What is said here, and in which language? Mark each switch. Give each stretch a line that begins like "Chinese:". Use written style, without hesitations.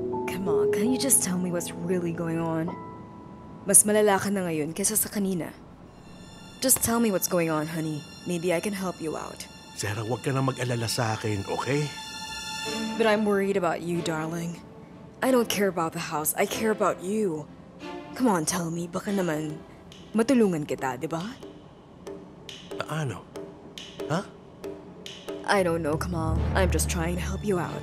English: Come on, can you just tell me what's really going on?
Filipino: Mas malala ka na ngayon kesa sa kanina.
English: Just tell me what's going on, honey. Maybe I can help you out.
Filipino: Sarah, huwag ka na mag-alala sa akin, okay?
English: But I'm worried about you, darling. I don't care about the house. I care about you. Come on, tell me.
Filipino: Baka naman matulungan kita, di ba? Ano? Ha?
English: I don't know, Kamal. I'm just trying to help you out.